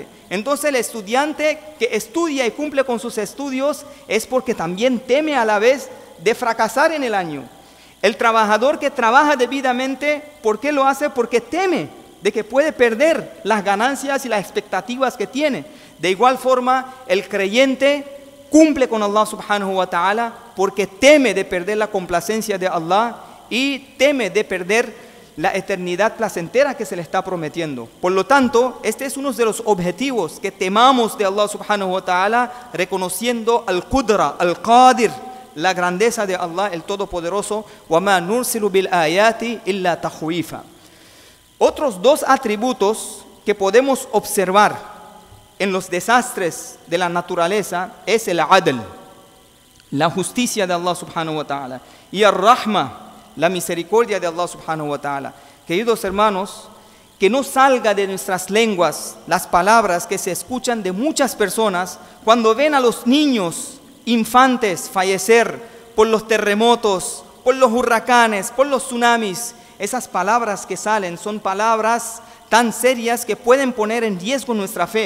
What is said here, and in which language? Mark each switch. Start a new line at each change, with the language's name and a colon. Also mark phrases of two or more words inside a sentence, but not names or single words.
Spanish: Entonces el estudiante que estudia y cumple con sus estudios es porque también teme a la vez de fracasar en el año. El trabajador que trabaja debidamente, ¿por qué lo hace? Porque teme de que puede perder las ganancias y las expectativas que tiene. De igual forma, el creyente cumple con Allah
Arabic: سبحانه وتعالى
Spanish: porque teme de perder la complacencia de Allah y teme de perder la eternidad placentera que se le está prometiendo. Por lo tanto, este es uno de los objetivos, que temamos de Allah
Arabic: سبحانه وتعالى,
Spanish: reconociendo
Arabic: القدرة، القادر,
Spanish: la grandeza de Allah, el Todopoderoso.
Arabic: وَمَا نُرْسِلُ بِالْآيَاتِ إِلَّا تَخْوِيفًا.
Spanish: Otros 2 atributos que podemos observar en los desastres de la naturaleza es el adl, la justicia de Allah
Arabic: سبحانه وتعالى,
Spanish: y el rahma, la misericordia de Allah
Arabic: سبحانه وتعالى.
Spanish: Queridos hermanos, que no salga de nuestras lenguas las palabras que se escuchan de muchas personas cuando ven a los niños infantes fallecer por los terremotos, por los huracanes, por los tsunamis, esas palabras que salen son palabras tan serias que pueden poner en riesgo nuestra fe.